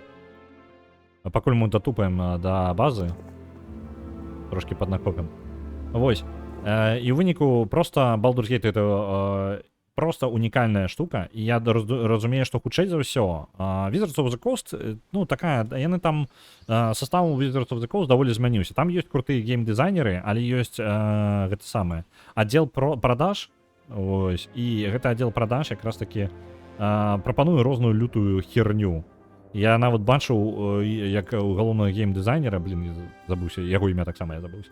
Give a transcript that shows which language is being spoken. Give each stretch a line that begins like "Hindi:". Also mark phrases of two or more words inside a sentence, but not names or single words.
Belarusian: Пакуль мы датупаем да базы. Трошки паднакопім. Вось. І ў выніку просто Baldur's Gate это просто унікальная штука, і я разумею, што хутчэй за ўсё Wizards of the Coast, ну такая, яны там состав Wizards of the Coast даволі змяніўся. Там ёсць крутыя гейм-дызайнеры, але ёсць гэта самае аддзел продаж. Ось, і гэты аддзел продаж якраз таки прапануе розную лютую херню. Я нават бачыў, як у галоўнага гейм-дызайнера, забыўся, яго імя таксама я забыўся.